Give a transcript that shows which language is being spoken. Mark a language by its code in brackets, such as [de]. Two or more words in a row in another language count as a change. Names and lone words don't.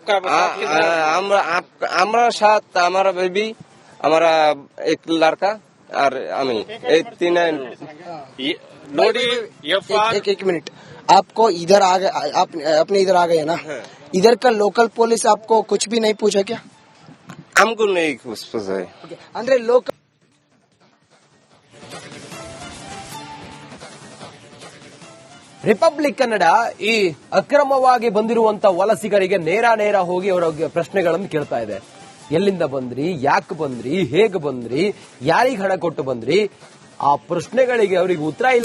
[hi] हमारा साथ हमारा बेबी, हमारा एक लड़का और हमें 3। एक मिनट, आपको इधर आ गए, अपने इधर आ गए ना? इधर का लोकल पुलिस आपको कुछ भी नहीं पूछा क्या? हमको नहीं कुछ पूछा है। अंदर लोकल [kn] ರಿಪಬ್ಲಿಕ್ ಕನ್ನಡ ಈ ಅಕ್ರಮವಾಗಿ ಬಂದಿರುವಂತ ವಲಸಿಗರಿಗೆ ನೇರ ಹೋಗಿ ಅವರ ಪ್ರಶ್ನೆಗಳನ್ನು ಕೇಳ್ತಾ ಇದೆ. ಎಲ್ಲಿಂದ ಬಂದ್ರಿ, ಯಾಕೆ ಬಂದ್ರಿ, ಹೇಗೆ ಬಂದ್ರಿ, ಯಾರಿಗೆ ಹಣ ಕೊಟ್ಟು ಬಂದ್ರಿ, ಆ ಪ್ರಶ್ನೆಗಳಿಗೆ ಅವರಿಗೆ ಉತ್ತರ ಇಲ್ಲ.